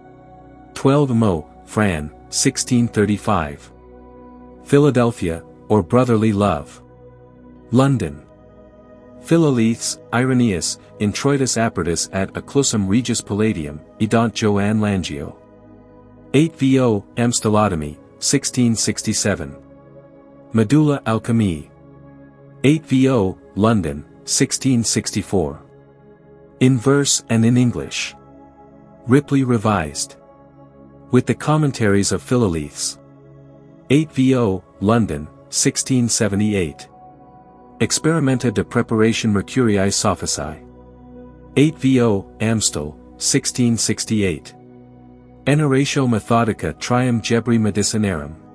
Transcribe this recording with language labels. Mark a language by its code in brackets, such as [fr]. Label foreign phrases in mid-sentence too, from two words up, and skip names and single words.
[en] 12 mo, Fran, 1635. Philadelphia, or Brotherly Love. London. [la] Philalethes, Eirenæus, Introitus Apertus ad Occlusum Regis Palladium, edant Joanne Langio. [en] 8 vo, Amstelotomy, 1667. [la] Medulla Alchemy. 8 vo, [en] London, 1664. In verse and in English. Ripley revised. With the commentaries of Philalethes. 8 vo, London, 1678. [la] Experimenta de Preparation Mercuriae Sophicae. [en] 8 vo, Amstel, 1668. [la] Eneratio Methodica Trium Gebri Medicinarum.